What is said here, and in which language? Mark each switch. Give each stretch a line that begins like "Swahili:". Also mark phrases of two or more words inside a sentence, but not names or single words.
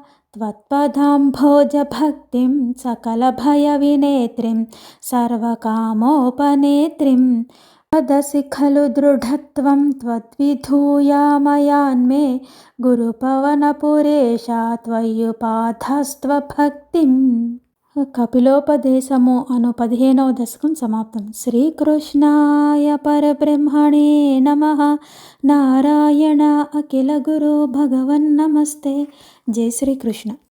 Sanskrit: त्वत्पदाम्भोजभक्तिं सकलभयविनेत्रीं सर्वकामोपनेत्रीं वदसि खलु दृढत्वं त्वद्विधूयामयान्मे गुरुपवनपुरेशा त्वय्युपाधस्त्वभक्तिं
Telugu: కపిలోపదేశము అను 15వ దశకం సమాప్తం.
Sanskrit: శ్రీకృష్ణాయ పరబ్రహ్మణే నమః. నారాయణ అఖిల గురు భగవన్ నమస్తే.
Telugu: జై శ్రీకృష్ణ.